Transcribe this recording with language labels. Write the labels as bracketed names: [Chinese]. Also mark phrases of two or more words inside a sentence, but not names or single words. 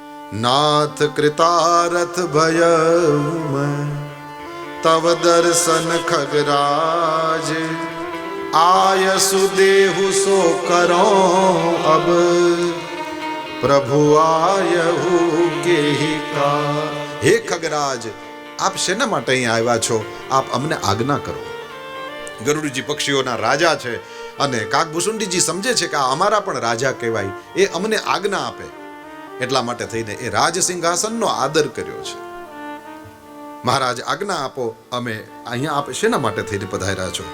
[Hindi] नाथ कृतारथ भयउ मैं तव दर्शन खगराज आयसु देहु सो करो अब प्रभु आयहु के ही का। हे खगराज, [Gujarati] आप શેના માટે અહીં આવ્યા છો? આપ અમને આજ્ઞા કરો. ગરુડજી પક્ષીઓના રાજા છે અને કાગભૂસુંડીજી સમજે છે કે આ અમારા પણ રાજા કહેવાય, એ અમને આજ્ઞા આપે, એટલા માટે થઈને એ રાજ સિંહાસનનો આદર કર્યો છે. મહારાજ આજ્ઞા આપો, અમે અહીંયા આપ શેના માટે થઈને પધાર્યા છો?